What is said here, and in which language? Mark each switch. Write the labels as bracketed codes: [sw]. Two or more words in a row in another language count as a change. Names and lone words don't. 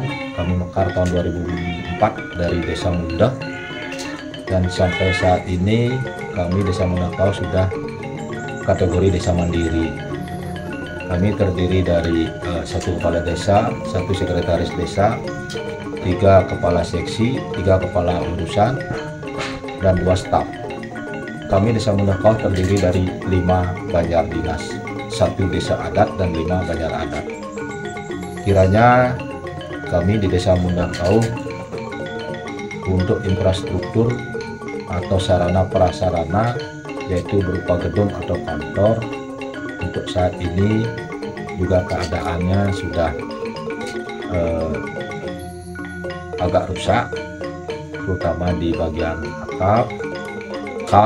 [id] Kami mekar tahun 2004 dari desa Mundah, dan sampai saat ini kami desa Mundah Kauh sudah kategori desa mandiri. Kami terdiri dari 1 kepala desa, 1 sekretaris desa, 3 kepala seksi, 3 kepala urusan, dan 2 staf. Kami desa Mundah Kauh terdiri dari 5 banjar dinas, 1 desa adat, dan 5 banjar adat. Kiranya kami di desa Mundah Kauh untuk infrastruktur atau sarana prasarana, yaitu berupa gedung atau kantor, untuk saat ini juga keadaannya sudah agak rusak, terutama di bagian atap, kap.